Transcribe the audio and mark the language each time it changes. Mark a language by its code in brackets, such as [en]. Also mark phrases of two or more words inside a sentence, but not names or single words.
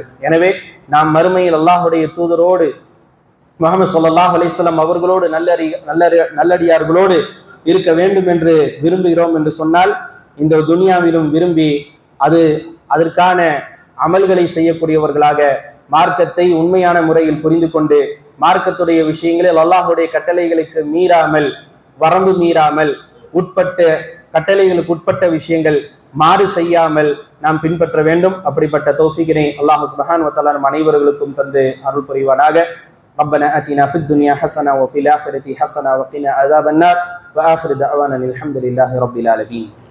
[ta] எனவே நாம் மறுமையில் அல்லாஹ்வுடைய தூதரோடு, முஹம்மது [ar] صلى الله عليه وسلم [ta] அவர்களோடு நல்லடியார்களோடு இருக்க வேண்டும் என்று விரும்புகிறோம் என்று சொன்னால், இந்த துனியாவிலும் விரும்பி அதற்கான அமல்களை செய்யக்கூடியவர்களாக, மார்க்கத்தை உண்மையான முறையில் புரிந்து கொண்டு, மார்க்கத்துடைய விஷயங்களில் அல்லாஹ்வுடைய கட்டளைகளுக்கு மீறாமல், வரம்பு மீறாமல், கட்டளைகளுக்கு உட்பட்ட விஷயங்கள் மாறு செய்யாமல் நாம் பின்பற்ற வேண்டும். அப்படிப்பட்ட தௌஃபீகினை [ar] الله سبحانه وتعالى [ta] நம் அனைவர்களுக்கும் தந்து அருள் புரிவானாக. [ar] ربنا آتنا في الدنيا حسنة وفي الآخرة حسنة وقنا عذاب النار وآخر دعوانا الحمد لله رب العالمين.